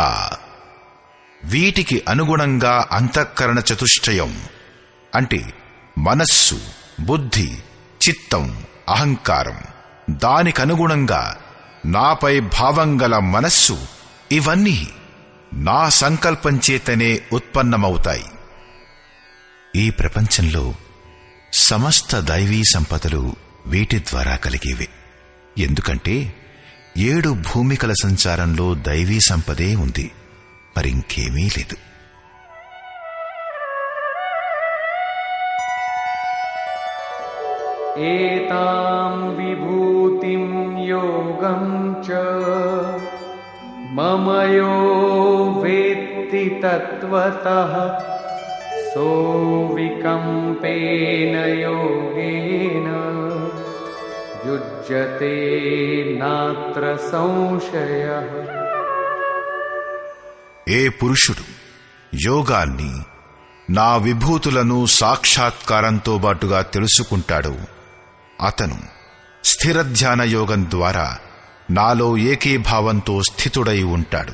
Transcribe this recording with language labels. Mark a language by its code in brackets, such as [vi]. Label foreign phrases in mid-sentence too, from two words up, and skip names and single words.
[te] వీటికి అనుగుణంగా అంతఃకరణ చతుష్టయం అంటే మనస్సు, బుద్ధి, చిత్తం, అహంకారం, దానికనుగుణంగా నాపై భావం గల మనస్సు, ఇవన్నీ నా సంకల్పం చేతనే ఉత్పన్నమవుతాయి. ఈ ప్రపంచంలో సమస్త దైవీ సంపదలు వీటి ద్వారా కలిగేవే. ఎందుకంటే 7 భూమికల సంచారంలో దైవీ సంపదే ఉంది, మరింకేమీ లేదు. [sa] एतां विभूतिं योगं च मम यो वेत्ति तत्त्वतः सोऽविकम्पेन योगेन युज्यते नात्र संशयः। [te] ఏ పురుషుడు యోగాన్ని, నా విభూతులను సాక్షాత్కారంతో బాటుగా తెలుసుకుంటాడో అతను స్థిరధ్యాన యోగం ద్వారా నాలో ఏకీభావంతో స్థితుడై ఉంటాడు.